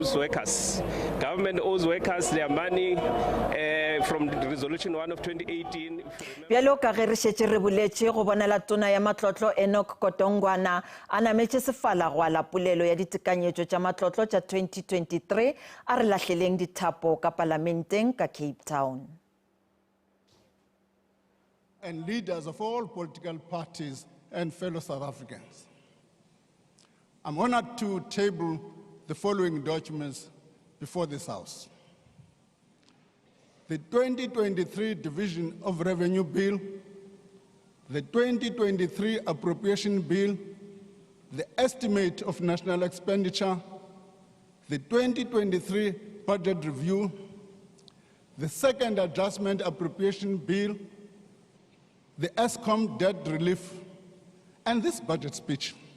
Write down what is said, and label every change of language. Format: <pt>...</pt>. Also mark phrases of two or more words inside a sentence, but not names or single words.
<en>Workers. Government owes workers their money from the resolution 1 of 2018.</en> <nso>Bjalo ka ge re šetše re boletše go bonela tona ya matlotlo Enoch Kotongwana a nametše sefala go ala polelo ya ditekanyetšo tša matlotlo tša 2023 a re lahleleng dithapo ka parlamenteng ka Cape Town.</nso> <en>And leaders of all political parties and fellow South Africans, I'm honored to table the following documents before this House. The 2023 Division of Revenue Bill, the 2023 Appropriation Bill, the Estimate of National Expenditure, the 2023 Budget Review, the Second Adjustment Appropriation Bill, the Eskom Debt Relief, and this budget speech.</en>